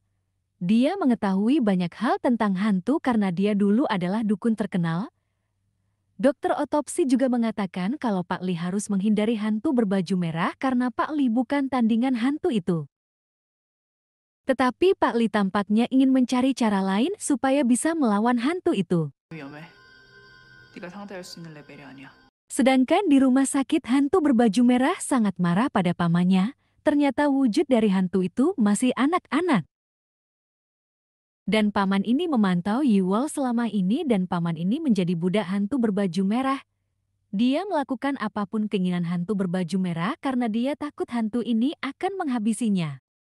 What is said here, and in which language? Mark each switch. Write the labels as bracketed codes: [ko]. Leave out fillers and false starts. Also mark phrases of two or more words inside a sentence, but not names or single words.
[id] Dia mengetahui banyak hal tentang hantu karena dia dulu adalah dukun terkenal. Dokter otopsi juga mengatakan kalau Pak Li harus menghindari hantu berbaju merah karena Pak Li bukan tandingan hantu itu. Tetapi Pak Li tampaknya ingin mencari cara lain supaya bisa melawan hantu itu. [ko] 위험해. 네가 상대할 수 있는 레벨이 아니야. [id] Sedangkan di rumah sakit hantu berbaju merah sangat marah pada pamannya. Ternyata wujud dari hantu itu masih anak-anak. Dan paman ini memantau Yewol selama ini dan paman ini menjadi budak hantu berbaju merah. Dia melakukan apapun keinginan hantu berbaju merah karena dia takut hantu ini akan menghabisinya.